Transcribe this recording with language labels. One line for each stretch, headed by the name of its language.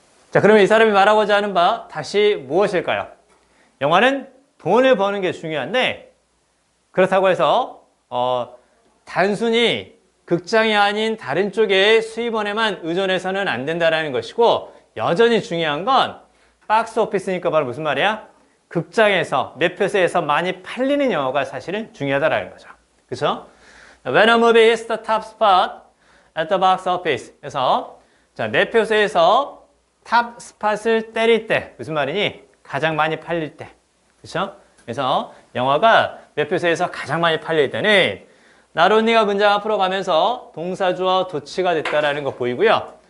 Korean: 자, 그러면 이 사람이 말하고자 하는 바 다시 무엇일까요? 영화는 돈을 버는 게 중요한데 그렇다고 해서 단순히 극장이 아닌 다른 쪽의 수입원에만 의존해서는 안 된다는 것이고 여전히 중요한 건 박스 오피스니까 바로 무슨 말이야? 극장에서 매표소에서 많이 팔리는 영화가 사실은 중요하다는 거죠. 그렇죠?
English: When a movie hits the top spot at the box office.
Korean: 그래서 자, 매표소에서 탑 스팟을 때릴 때 무슨 말이니? 가장 많이 팔릴 때. 그렇죠? 그래서 영화가 매표소에서 가장 많이 팔릴 때는 나론니가 문장 앞으로 가면서 동사주어 도치가 됐다라는 거 보이고요.